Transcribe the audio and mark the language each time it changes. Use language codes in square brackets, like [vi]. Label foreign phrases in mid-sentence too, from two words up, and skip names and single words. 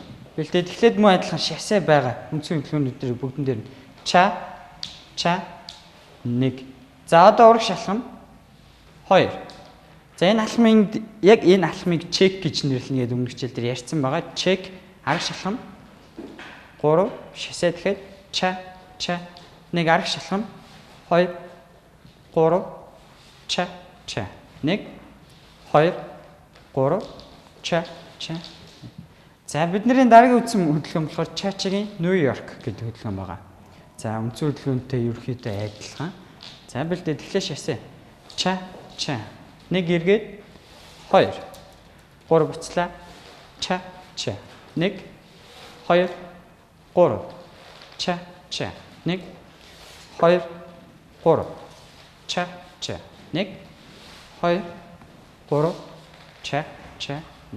[mn] Бэлдээд эхлээд мөн адилхан шасаа байгаа үндсэн хөдөлгөөнүүд бүгдэн дээр ча 1. За одоо урагш алхам 2. За энэ алхмыг яг энэ алхмыг чек гэж нэрлэнэ гэдэг өмнөх хичээл дээр ярьсан байгаа. Чек аргач алхам 3 шасаа дахиад ча 1 аргач алхам 2 3 ча 1 2 3 ча. За бидний дараагийн үндсэн хөдөлгөөн болохоор чачагийн Нью-Йорк гэдэг хөдөлгөөн байгаа. За үндсэн хөдөлгөөнтэй ерөөхдөө адилхан. За бэлдээд эхлээ шасаа ча 1 эргээд 2 3 буцлаа ча 1 2 3 ча 1 2 3 ча 1 2 3 ча 1.